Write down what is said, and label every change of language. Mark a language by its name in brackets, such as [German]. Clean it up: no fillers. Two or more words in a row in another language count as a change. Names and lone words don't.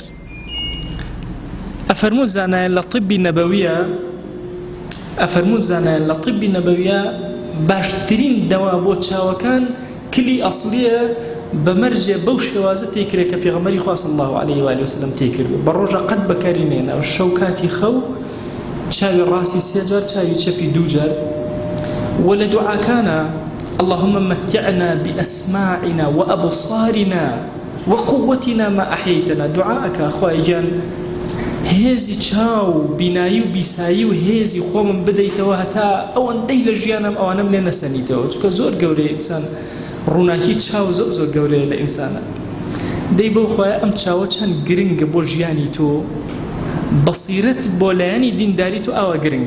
[Central Kurdish] ئەفەرموون زانایان لە طبی نەبەویە، ئەفەرموون زانایان لە طبی نەبەویە باشترین دەوا بۆ چاوەکان کلی ئەسڵیە بە مەرجێ بەو شێوازە تێکرێ کە پێغەمبەری خوا [Arabic] صلی الله عليه و آله وسلم [Central Kurdish] تێکرد. بە ڕۆژە قەت بەکاری نێناوە، شەو کاتی خەو چاوی ڕاستی سێ جار، چاوی چەپی دوو جار. وە لە دوعاکانە [Arabic] اللهم متعنا بأسماعنا وأبصارنا وقوتنا ما أحييتنا. دعاءك أخوي [Central Kurdish] جان هێزی چاو بینایی و بیسایی و هێزی خۆمم بدەیتەوە هەتا ئەوەندەی لە ژیانم ئەوانم لێ نەسەنیتەوە، چونکە زۆر گەورەیە ئینسان، ڕووناکی چاو زۆر زۆر گەورەیە لە ئینسانە. دەی بەو خۆیە ئەم چاوە چەند گرنگە بۆ ژیانی تۆ، بەسیرەت بۆ لایەنی دینداری تۆ ئاوا گرنگە.